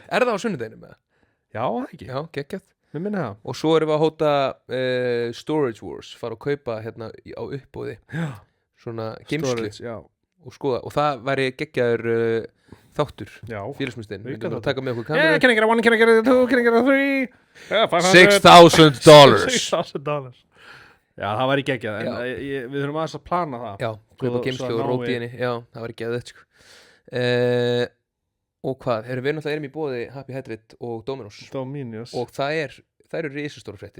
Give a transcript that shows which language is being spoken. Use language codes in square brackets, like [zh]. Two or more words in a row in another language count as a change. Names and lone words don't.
[is] Er það á sunnudeginum, eða? Já, ekki. Já, geggjað. Við minna það. Og svo erum við að hóta Storage Wars, fara að kaupa hérna á uppbóði. Já. Svona geimslu. Já. Og skoða, og það væri geggjaður þáttur. Já. Félagsmyndstinn. Við erum að taka með okkur kameru. [en] Can I get a 1, can I get a 2, can I get a 3? $6,000. $6,000. [is] Já, það væri geggjað, en við þurfum aðeins að plana það. Já, kaupa geimslu og róti henni. Já, það væri geggjaður, sko. Og hvað, við náttúrulega í boði Happy Hydrate og Dominos. Og það eru risastóra fréttir.